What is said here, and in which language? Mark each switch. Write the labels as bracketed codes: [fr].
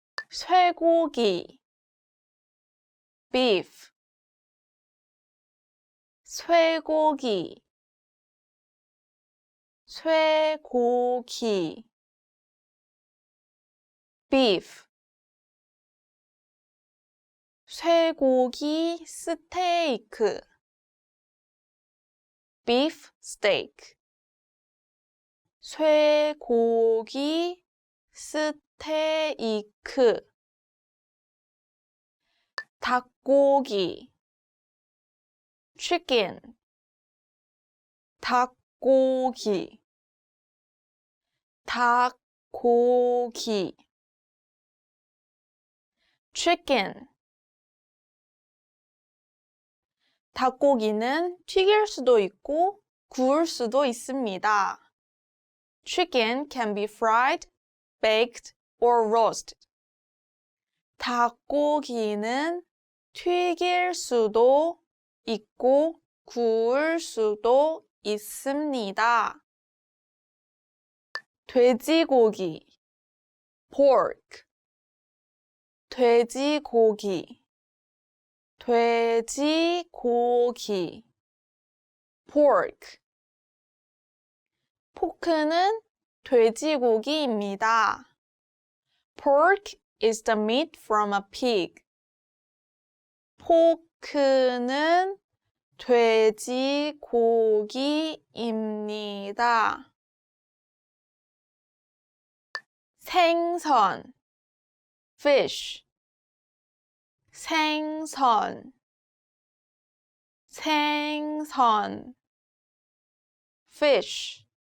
[ko] 쇠고기, [en] beef. [ko] 쇠고기, 쇠고기, [en] beef. [ko] 쇠고기 스테이크, [en] beef steak. [ko] 쇠고기 스테이크. 닭고기, [en] chicken, [ko] 닭고기, 닭고기, chicken. 닭고기는 튀길 수도 있고 구울 수도 있습니다. [en] Chicken can be fried, baked, or roasted. [ko] 닭고기는 튀길 수도 있고 구울 수도 있습니다. 돼지고기, [en] pork, [ko] 돼지고기, 돼지고기, pork. 포크는 돼지고기입니다. [en] Pork is the meat from a pig. [ko] 포크는 돼지고기입니다. 생선, [en] fish, [ko] 생선, 생선, fish.